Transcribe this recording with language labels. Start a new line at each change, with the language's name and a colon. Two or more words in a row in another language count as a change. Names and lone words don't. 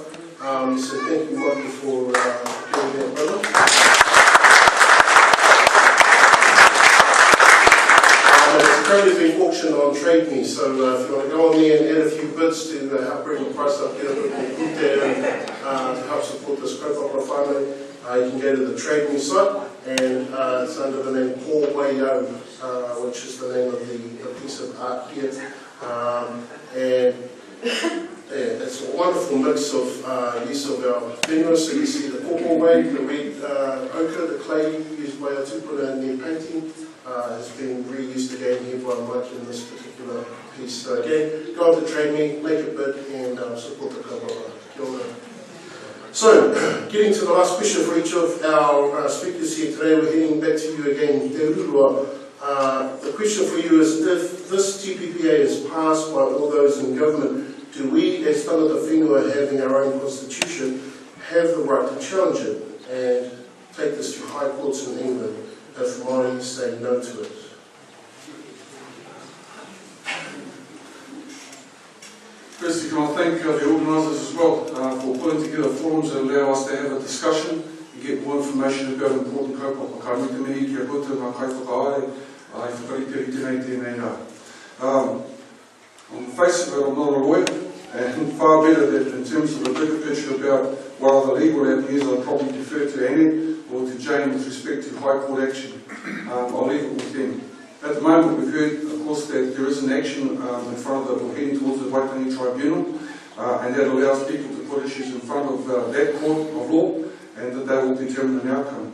English: So thank you, Michael, for doing that, brother. It's currently being auctioned on Trade Me, so if you want to go on there and add a few bits to help bring the price up, get a bit more good there to help support this
Māori: kaupapa whānau,
English: you can go to the Trade Me site, and it's under the name Paul Waio, which is the name of the piece of art here. And yeah, it's a wonderful mix of use of our whenua. So you see the pōpō way, the red ochre, the clay used by our tupuna in their painting. Has been reused again here by Mike in this particular Please, again, go on to Trade Me, make a bid, and support the kaupapa.
Māori: Kia ora.
English: So, getting to the last question for each of our speakers here today, we're heading back to you again, Te Rotorua. The question for you is, if this TPPA is passed by all those in government, do we, as
Māori: Tangata Whenua,
English: having our own constitution, have the right to challenge it and take this to high courts in England if Marae say no to it? Firstly, can I thank the organisers as well for putting together forums that allow us to have a discussion and get more information about important kaupapa.
Māori: Ka mite mihi kia koutou ngā kaiwhakaare, ai whakariteri tēnei tēnei rā.
English: On the face of it, I'm not a lawyer, and far better that in terms of the bigger picture about what are the legal avenues, I'd probably defer to Annie or to Jane with respect to High Court action. I'll leave it with them. At the moment, we've heard, of course, that there is an action in front of we're heading towards the Waitangi Tribunal, and that allows people to put issues in front of that court of law, and that they will determine an outcome.